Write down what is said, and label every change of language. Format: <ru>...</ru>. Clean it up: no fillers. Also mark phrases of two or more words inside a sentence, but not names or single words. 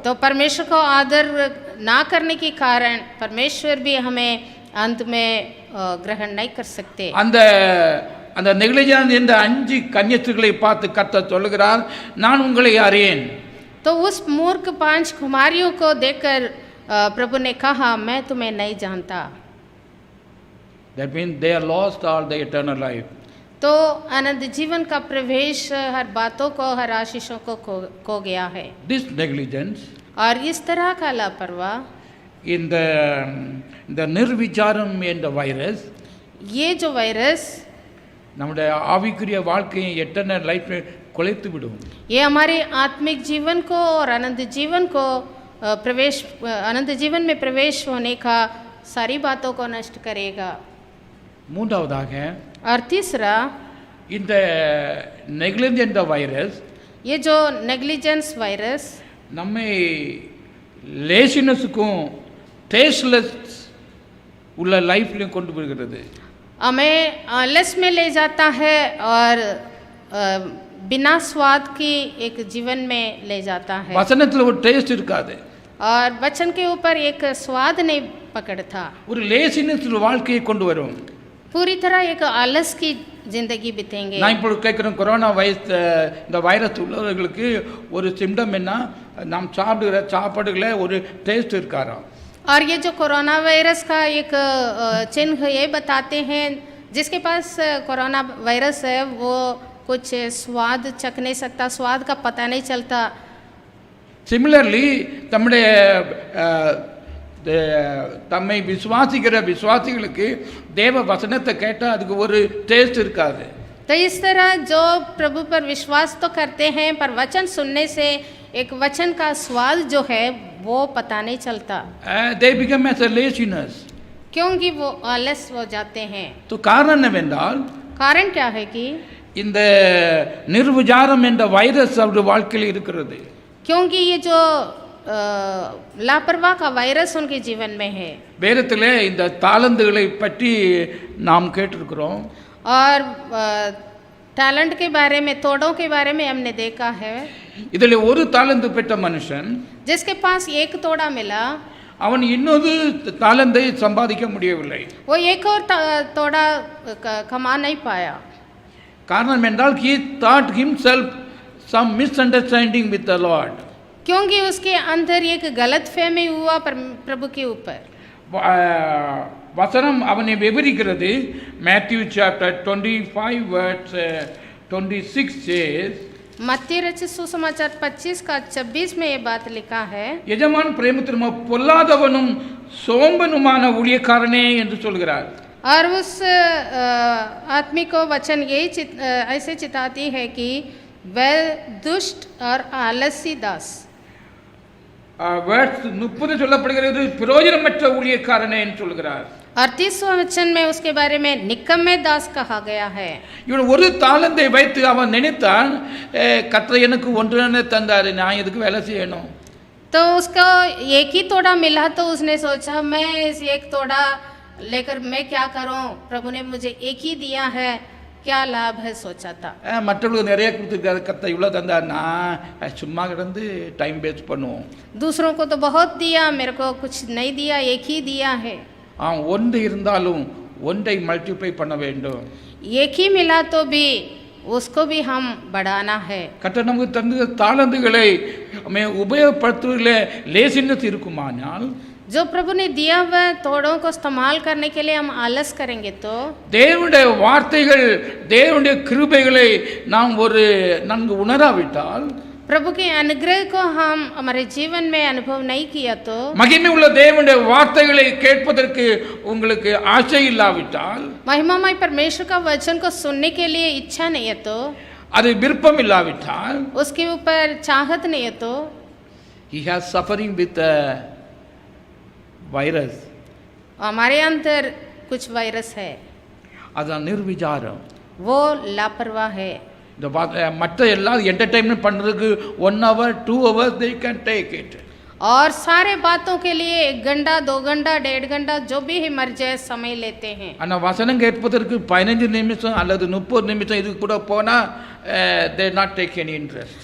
<hi>तो परमेश्वर को आदर ना करने के कारण परमेश्वर भी हमें अंत में ग्रहण नहीं कर सकते.</hi> <ta>அந்த நெகிழிஜான் என்ற 5 கன்னியஸ்திரிகளை பார்த்து கர்த்தர் சொல்லுகிறார், நான் உங்களை அறியேன்.</ta> <hi>तो उस मूर्ख 5 कुमारियों को देखकर प्रभु ने कहा, मैं तुम्हें नहीं जानता.</hi> <en>That means they are lost all the eternal life.</en> <hi>तो अनंत जीवन का प्रवेश हर बातों को, हर आशीषों को खो गया है.</hi> <en>This negligence</en> <hi>और इस तरह का लापरवाह,</hi> <ta>இந்த நிர்விச்சாரம் என்ற வைரஸ்,</ta> <hi>ये जो वायरस</hi> <ta>நம்முடைய ஆவிக்குரிய வாழ்க்கையை</ta> <en>eternal life</en> <ta>குலைத்து விடும்.</ta> <hi>ये हमारे आत्मिक जीवन को और अनंत जीवन को अनंत जीवन में प्रवेश होने का सारी बातों को नष्ट करेगा.</hi> <ta>மூன்றாவதாக</ta> <hi>और तीसरा,</hi> <ta>இந்த நெக்லிஜென்ஸ் என்ற வைரஸ்,</ta> <hi>ये जो नेग्लिजेंस वायरस</hi> <ta>நம்மை லேசினஸுக்கும் டேஸ்ட்லெஸ் உள்ள லைஃப்லையும் கொண்டு போகிறது.</ta> <hi>हमें आलस में ले जाता है और बिना स्वाद की एक जीवन में ले जाता है.</hi> <ta>வசனத்தில் ஒரு டேஸ்ட் இருக்காது.</ta> <hi>और वचन के ऊपर एक स्वाद नहीं पकड़ता.</hi> <ta>ஒரு லேசினஸ் வாழ்க்கையை கொண்டு வரும்.</ta> <hi>पूरी तरह एक आलस की जिंदगी बितेंगे.</hi> <ta>நான் இப்போ கேட்குறேன், கொரோனா இந்த வைரஸ் உள்ளவர்களுக்கு ஒரு சிம்டம் என்ன, நாம் சாப்பிடுகிற சாப்பாடுகளை ஒரு டேஸ்ட் இருக்காராம்.</ta> <hi>और ये जो कोरोना वायरस का एक चिन्ह ये बताते हैं, जिसके पास कोरोना वायरस है वो कुछ स्वाद चख नहीं सकता, स्वाद का पता नहीं चलता.</hi> <ta>சிமிலர்லி நம்முடைய தம்மை விசுவாசிக்கிற விசுவாசிகளுக்கு தேவ வசனத்தை கேட்டால் அதுக்கு ஒரு டேஸ்ட் இருக்காது.</ta> <hi>तो इस तरह जो प्रभु पर विश्वास तो करते हैं, पर वचन सुनने से एक वचन का स्वाद जो है वो पता नहीं चलता.</hi> <en>they become as a laziness.</en> <hi>क्योंकि वो आलस हो जाते हैं.</hi> <ta>तो காரணம் என்னவென்றால்,</ta> <hi>कारण क्या है कि</hi> <ta>இந்த நிர்விச்சாரம் என்ற வைரஸ் அவருடைய வாழ்க்கையில் இருக்கிறது.</ta> <hi>क्योंकि ये जो लापरवाह का वायरस उनके जीवन में है.</hi> <ta>வேதத்திலே இந்த தாளந்துகளை பற்றி நாம் கேட்டிருக்கிறோம்.</ta> <hi>और टैलेंट के बारे में, तोड़ों के बारे में हमने देखा है।</hi> <ta>இதில் ஒரு தாலந்து பெற்ற மனுஷன்</ta> <hi>जिसके पास एक तोड़ा मिला,</hi> <ta>அவன் இன்னொரு தாலந்தை சம்பாதிக்க முடியவில்லை.</ta> <hi>वो एक और तोड़ा कमा नहीं पाया।</hi> <ta>காரணம் என்றால்</ta> <en>he thought himself some misunderstanding with the Lord.</en> <hi>क्योंकि उसके अंदर एक गलतफहमी हुआ प्रभु के ऊपर।</hi> <ta>வசனம் அவனை விவரிக்கிறது.</ta> <en>Matthew chapter 25 verse 26 says,</en> <hi>मत्ती रचित सुसमाचार 25 का 26 में ये बात लिखा है,</hi> <ta>எஜமான் பிரேமத்திற்கு பொல்லாதவனும் சோம்பனுமான ஊழியக்காரனே என்று சொல்கிறார்.</ta> <hi>और उस आदमी को वचन यही ऐसे चिताती है कि वह दुष्ट और आलसी दास।</hi> <ta>வேர்ஸ் 30 சொல்லப்படுகிறது பிரயோஜனமற்ற ஊழியக்காரனே என்று சொல்கிறார்.</ta> <hi>38वां वचन में उसके बारे में निकम्मे दास कहा गया है।</hi> <ta>இவன் ஒரு தாளந்தை வைத்து அவன் நினைத்தான், கர்த்தர் எனக்கு ஒன்றுன்னு தந்தாரு, நான் எதுக்கு வேலை செய்யணும்.</ta> <hi>तो उसको एक ही तोड़ा मिला तो उसने सोचा मैं इस एक तोड़ा लेकर मैं क्या करूं, प्रभु ने मुझे एक ही दिया है, क्या लाभ है सोचा था।</hi> <ta>மற்றவங்களுக்கு நிறைய கொடுத்துருக்காரு, கர்த்தர் இவ்வளோ தந்தார், நான் சும்மா கிடந்து டைம் வேஸ்ட் பண்ணுவோம்.</ta> <hi>दूसरों को तो बहुत दिया, मेरे को कुछ नहीं दिया, एक ही दिया है।</hi> <ta>ஒன்று இருந்தாலும் ஒன்றை மல்டிப்ளை பண்ண வேண்டும்.</ta> <hi>एक ही मिला तो भी उसको भी हम बढ़ाना है।</hi> <ta>கர்த்தர் நமக்கு தந்த தாளந்துகளை உபயோகப்படுத்துவதில் லேசினஸ் இருக்குமானால்,</ta> <hi>जो प्रभु ने दिया हुआ तोड़ों को इस्तेमाल करने के लिए हम आलस करेंगे तो</hi> <ta>தேவனுடைய வார்த்தைகள் தேவனுடைய கிருபைகளை நாம் ஒரு நன்கு உணராவிட்டால்,</ta> <hi>प्रभु के अनुग्रह को हम हमारे जीवन में अनुभव नहीं किया तो,</hi> <ta>மகிமை உள்ள தேவனுடைய வார்த்தைகளை கேட்பதற்கு உங்களுக்கு ஆசை இல்லாவிட்டால்,</ta> <hi>महिमामय परमेश्वर का वचन को सुनने के लिए इच्छा नहीं है तो,</hi> <ta>அது விருப்பம் இல்லாவிட்டால்,</ta> <hi>उसके ऊपर चाहत नहीं है तो,</hi> <en>he has suffering with a virus.</en> <hi>हमारे अंदर कुछ वायरस है,</hi> <ta>அதான் நிர்விசாரம்.</ta> <hi>वो लापरवाह है।</hi> <ta>இந்த மற்ற எல்லாம் என்டர்டைன்மெண்ட் பண்ணுறதுக்கு</ta> <en>1 hour 2 hours they can take it.</en> <hi>और सारे बातों के लिए 1 घंटा 2 घंटा 1.5 घंटा जो भी मर्जी समय लेते हैं।</hi> <ta>ஆனால் வசனம் கேட்பதற்கு 15 நிமிஷம் அல்லது 30 நிமிஷம் இது கூட போனால்</ta> <en>they not take any interest.</en>